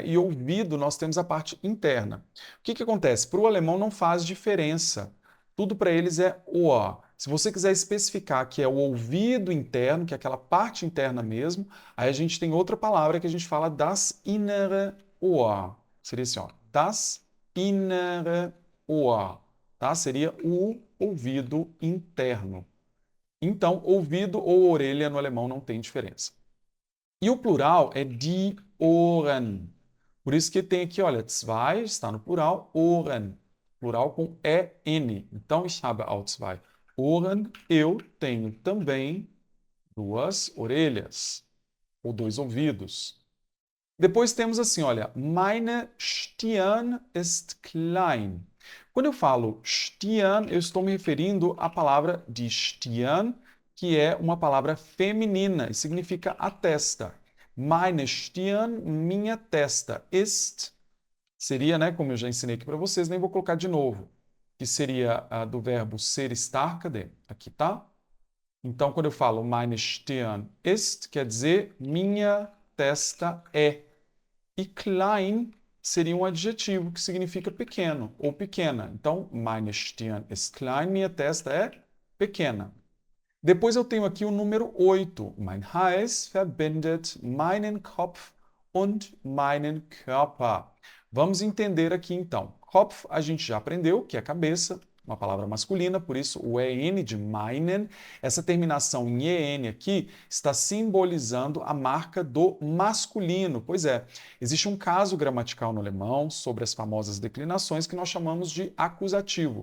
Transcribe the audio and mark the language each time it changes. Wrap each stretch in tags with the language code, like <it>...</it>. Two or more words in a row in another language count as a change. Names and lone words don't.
<pt>E ouvido nós temos a parte interna. O que que acontece? Para o alemão não faz diferença. Tudo para eles é Ohr. Se você quiser especificar que é o ouvido interno, que é aquela parte interna mesmo, aí a gente tem outra palavra que a gente fala</pt> <de>das innere Ohr.</de> <pt>Seria assim, ó,</pt> <de>das innere Ohr,</de> <pt>tá? Seria o ouvido interno. Então, ouvido ou orelha no alemão não tem diferença. E o plural é</pt> <de>die Ohren.</de> <pt>Por isso que tem aqui, olha, zwei está no plural, Ohren. Plural com EN. Então,</pt> <de>ich habe auch zwei Ohren.</de> <pt>Eu tenho também duas orelhas, ou dois ouvidos. Depois temos assim, olha,</pt> <de>meine Stirn ist klein.</de> <pt>Quando eu falo Stirn, eu estou me referindo à palavra de Stirn, que é uma palavra feminina e significa a testa.</pt> <de>Meine Stirn,</de> <pt>minha testa, ist, seria, né, como eu já ensinei aqui para vocês, nem vou colocar de novo, que seria do verbo ser starkade, aqui tá? Então, quando eu falo</pt> <de>meine Stirn ist,</de> <pt>quer dizer minha testa é. E klein seria um adjetivo que significa pequeno ou pequena. Então,</pt> <de>meine Stirn ist klein,</de> <pt>minha testa é pequena. Depois eu tenho aqui o número 8.</pt> <de>Mein Hals verbindet meinen Kopf und meinen Körper.</de> <pt>Vamos entender aqui então. Kopf a gente já aprendeu, que é cabeça, uma palavra masculina, por isso o EN de meinen, essa terminação em EN aqui está simbolizando a marca do masculino. Pois é, existe um caso gramatical no alemão sobre as famosas declinações que nós chamamos de acusativo.</pt>